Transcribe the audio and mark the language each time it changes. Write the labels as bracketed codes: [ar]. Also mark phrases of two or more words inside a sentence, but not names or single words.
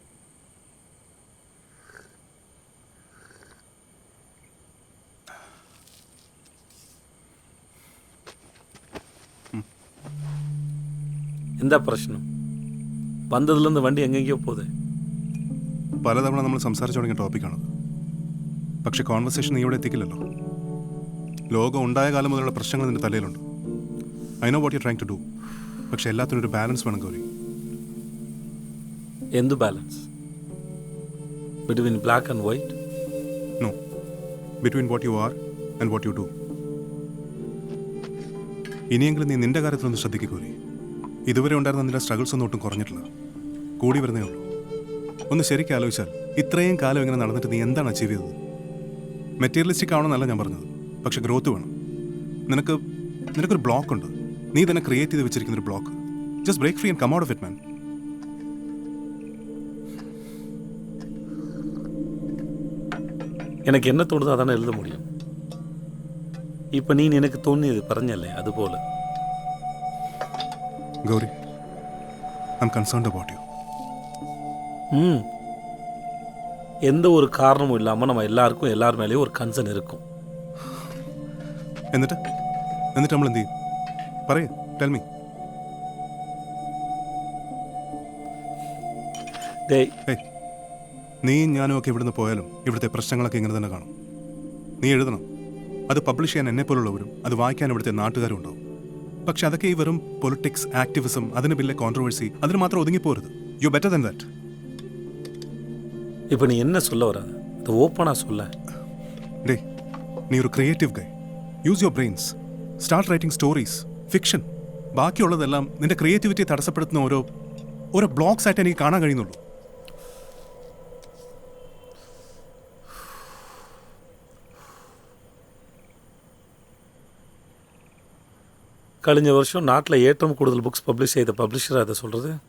[ml] എന്താ പ്രശ്നം? വന്നതിലൊന്ന് വണ്ടി എങ്ങെങ്കയോ പോതെ. പലതവണ നമ്മൾ സംസാരിച്ചു തുടങ്ങിയ ടോപ്പിക്കാണത്. പക്ഷെ കോൺവെർസേഷൻ നീ ഇവിടെ എത്തിക്കില്ലല്ലോ. ലോകം ഉണ്ടായ കാലം മുതലുള്ള പ്രശ്നങ്ങൾ നിന്റെ തലയിലുണ്ട്. [en] I know what you trying to do. [ml] പക്ഷെ എല്ലാത്തിനും ഒരു ബാലൻസ് വേണം ഗൗരി. [en] എന്ത് ബാലൻസ്? between black and white? No, between what you are and what you do. [ml] ഇനിയെങ്കിലും നീ നിന്റെ കാര്യത്തിലൊന്ന് ശ്രദ്ധിക്കുക ഗൗരി. ഇതുവരെ ഉണ്ടായിരുന്ന നിന്റെ സ്ട്രഗിൾസ് ഒന്നും ഒട്ടും കുറഞ്ഞിട്ടില്ല, കൂടി വരുന്നേ ഉള്ളൂ. ഒന്ന് ശരിക്കും ആലോചിച്ചാൽ ഇത്രയും കാലം ഇങ്ങനെ നടന്നിട്ട് നീ എന്താണ് അച്ചീവ് ചെയ്തത്? മെറ്റീരിയലിസ്റ്റിക് ആവണമെന്നല്ല ഞാൻ പറഞ്ഞത്, പക്ഷെ ഗ്രോത്ത് വേണം. നിനക്കൊരു ബ്ലോക്ക് ഉണ്ട്. നീ തന്നെ ക്രിയേറ്റ് ചെയ്ത് വെച്ചിരിക്കുന്നൊരു ബ്ലോക്ക്. [en] Just break free and come out of it man. [ta] எனக்கு என்ன தோணுதோ அதானே எழுத முடியும். இப்போ நீ எனக்கு தோணியது [ml] പറഞ്ഞല്ലേ അതുപോലെ. ഗൗരി, [en] I am concerned about you. [ta] எந்த ஒரு காரணமும் இல்லாமல் நம்ம எல்லாருக்கும் எல்லார் மேலேயும் ஒரு கன்சர்ன் இருக்கும். [ml] എന്നിട്ട് നമ്മൾ എന്ത് ചെയ്യും? പറയൂ, [en] tell me. [ml] നീയും ഞാനും ഒക്കെ ഇവിടുന്ന് പോയാലും ഇവിടുത്തെ പ്രശ്നങ്ങളൊക്കെ ഇങ്ങനെ തന്നെ കാണും. നീ എഴുതണം. അത് പബ്ലിഷ് ചെയ്യാൻ എന്നെ പോലുള്ളവരും അത് വായിക്കാൻ ഇവിടുത്തെ നാട്ടുകാരും ഉണ്ടാവും. പക്ഷെ അതൊക്കെ ഈ വെറും പൊളിറ്റിക്സ്, ആക്ടിവിസം, അതിന് പിന്നെ കോൺട്രവേഴ്സി, അതിന് മാത്രം ഒതുങ്ങിപ്പോരുത്. [en] you better than that. [ta] இப்போ நீ என்ன சொல்ல வர? அது ஓப்பனாக சொல்ல. [ml] ഡേ, നീ ഒരു [en] creative guy. use your brains. Start writing stories, fiction. [ml] ബാക്കിയുള്ളതെല്ലാം നിന്റെ ക്രിയേറ്റിവിറ്റി തടസ്സപ്പെടുത്തുന്ന ഓരോ ബ്ലോക്സ് ആയിട്ട് എനിക്ക് കാണാൻ കഴിയുന്നുള്ളൂ. കഴിഞ്ഞ വർഷം നാട്ടിലെ ഏറ്റവും കൂടുതൽ ബുക്സ് പബ്ലിഷ് ചെയ്ത പബ്ലിഷറാണ് [ta] அதை சொல்கிறது.